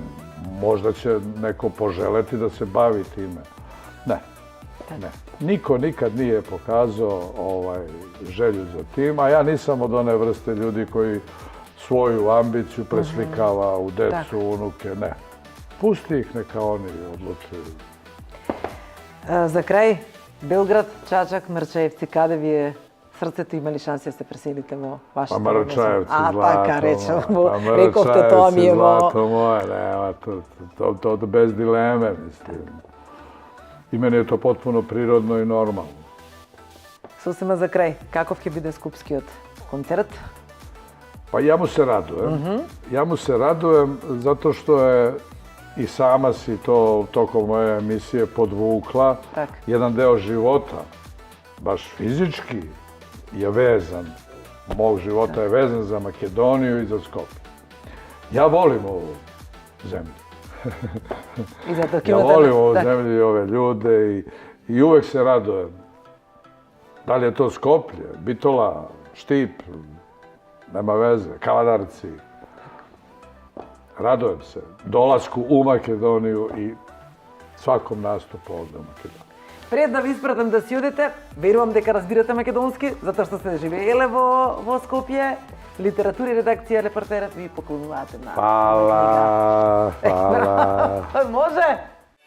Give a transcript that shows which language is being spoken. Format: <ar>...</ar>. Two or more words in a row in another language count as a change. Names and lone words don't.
<sr>Možda će neko poželeti da se bavi time. Ne. Niko nikad nije pokazao želju za tim, a ja nisam od one vrste ljudi koji svoju ambiciju preslikava u decu, unuke, ne. Pusti ih, neka oni odlučuju.</sr> <mk>За крај, Белград, Чачак, Мрчаевци, каде ви е срцето, има ли шанси да се преселите во вашето место? Мрчаевци, злато. Така речemo, рековте тоа ми е во...</mk> <sr>Злато moje, nema to bez dileme, mislim. I meni je to potpuno prirodno i normalno. Сосема за крај, каков ќе биде скупскиот концерт? Pa ja mu se radujem. Ja mu se radujem zato što je i sama si to tokom moje emisije podvukla. Jedan deo života, baš fizički, je vezan. Mog života je vezan za Makedoniju i za Skopje. Ja volim ovu zemlju. I zato Ja volim ovu zemlju i ove ljude i uvek se radujem. Da li je to Skoplje, Bitola, Štip, nema veze, Kavadarci. Radujem se dolasku u Makedoniju i svakom nastupu ovde u Makedoniji.</sr> <mk>Пред да ви испратам да си одите, верувам дека разбирате македонски, затоа што сте живееле во Скопје. Литература и редакција репортерот ви поклонуваат една</mk> <sr>Hvala, hvala.</sr> <mk>Може?</mk>